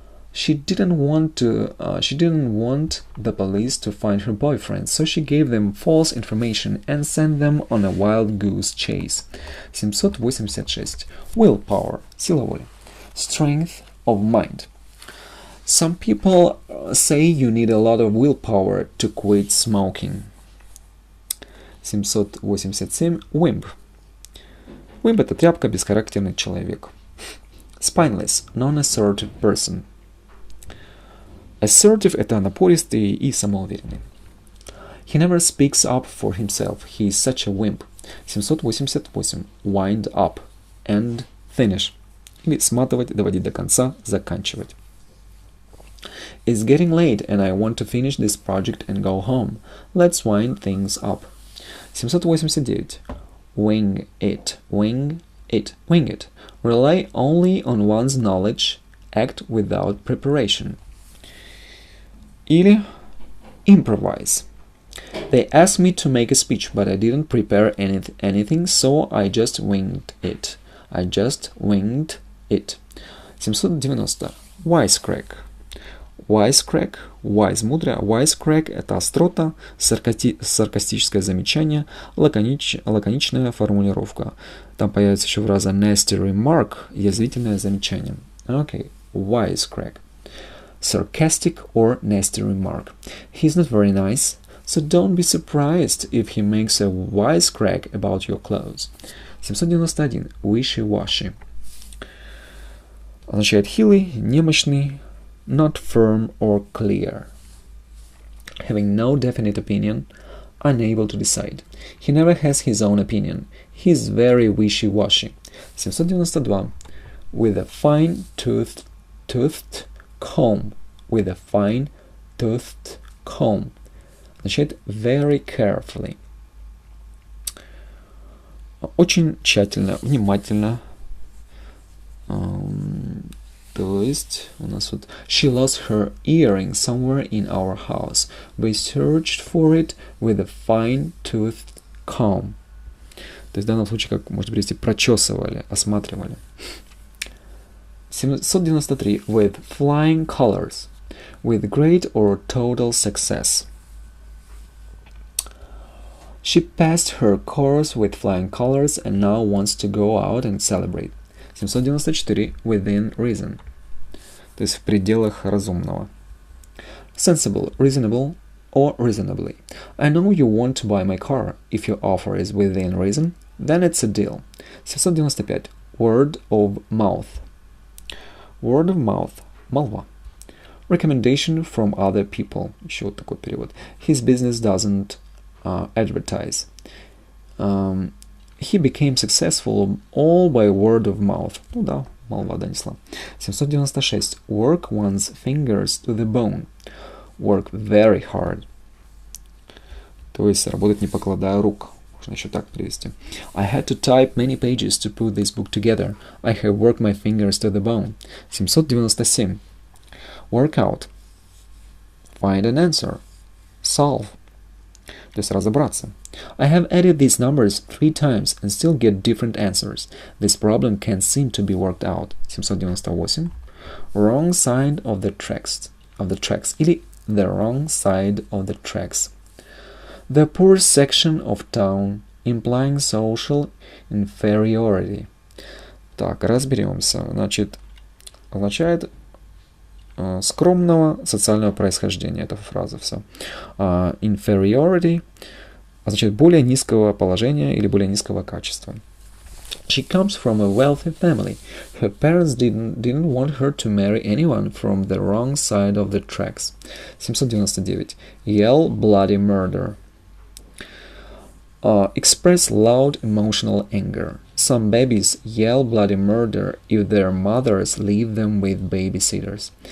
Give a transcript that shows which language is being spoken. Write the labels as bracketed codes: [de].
[en] She didn't want the police to find her boyfriend, so she gave them false information and sent them on a wild goose chase. 786. Willpower. [ru] Сила воли. [en] Strength of mind. Some people say you need a lot of willpower to quit smoking. 787. Wimp. [ru] Wimp — это тряпка, бесхарактерный человек. [en] Spineless, non-assertive person. [ru] Assertive — это напористый и самоуверенный. [en] He never speaks up for himself. He is such a wimp. 788. Wind up. End. Finish. [ru] Или сматывать, доводить до конца, заканчивать. [en] It's getting late and I want to finish this project and go home. Let's wind things up. 789. Wing it. Wing it. Wing it. Rely only on one's knowledge. Act without preparation. [ru] Или [en] improvise. They asked me to make a speech, but I didn't prepare anything, so I just winged it. I just winged it. 790. Wisecrack. Wisecrack. [ru] Wise — мудрая. Wisecrack — это острота, саркастическое замечание, лаконичная формулировка. Там появится еще фраза [en] nasty remark, [ru] язвительное замечание. [en] Okay. Wisecrack. Sarcastic or nasty remark. He's not very nice, so don't be surprised if he makes a wisecrack about your clothes. 791. Wishy-washy. [ru] Означает хилый, немощный, [en] not firm or clear. Having no definite opinion, unable to decide. He never has his own opinion. He's very wishy-washy. 792. With a fine-toothed comb. With a fine-toothed comb. [ru] Означает [en] very carefully. [ru] Очень тщательно, внимательно. То есть у нас вот [en] She lost her earring somewhere in our house. We searched for it with a fine-toothed comb. [ru] То есть в данном случае, как можно перевести, прочесывали, осматривали. [en] 793. With flying colors. With great or total success. She passed her course with flying colors and now wants to go out and celebrate. 794. Within reason. [ru] То есть в пределах разумного. [en] Sensible, reasonable, or reasonably. I know you want to buy my car. If your offer is within reason, then it's a deal. 795. Word of mouth. Word of mouth. [ru] Молва. [en] Recommendation from other people. [ru] Еще вот такой перевод. [en] His business doesn't advertise. He became successful all by word of mouth. [ru] Ну да, молва донесла. 796. [en] Work one's fingers to the bone. Work very hard. [ru] То есть работать не покладая рук. Можно еще так перевести. [en] I had to type many pages to put this book together. I have worked my fingers to the bone. 797. Work out. Find an answer. Solve. [ru] То есть разобраться. [en] I have added these numbers 3 times and still get different answers. This problem can't seem to be worked out. 798. Wrong side of the tracks. [ru] Или [en] the wrong side of the tracks. The poor section of town, implying social inferiority. [ru] Так, разберемся. Значит, означает скромного социального происхождения. Это фраза все. Inferiority означает более низкого положения или более низкого качества. [en] She comes from a wealthy family. Her parents didn't want her to marry anyone from the wrong side of the tracks. 799. Yell bloody murder. Express loud emotional anger. Some babies yell bloody murder if their mothers leave them with babysitters.